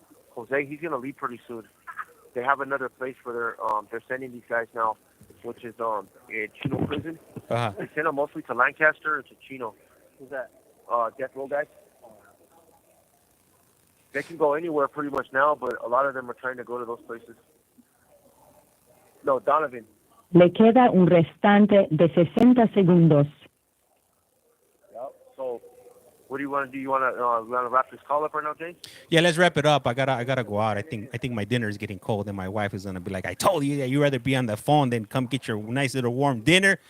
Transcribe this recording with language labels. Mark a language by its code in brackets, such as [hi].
[en] Jose, he's gonna leave pretty soon. They have another place where they're sending these guys now, which is Chino prison. Uh-huh. They send them mostly to Lancaster and to Chino. Who's that? Death row guys. They can go anywhere pretty much now, but a lot of them are trying to go to those places. No, Donovan. [es] Le queda un restante de 60 segundos. [en] Yep. So, what do you want to do? You want to wrap this call up right now, James? Yeah, let's wrap it up. I gotta go out. I think my dinner is getting cold, and my wife is gonna be like, "I told you that you'd rather be on the phone than come get your nice little warm dinner.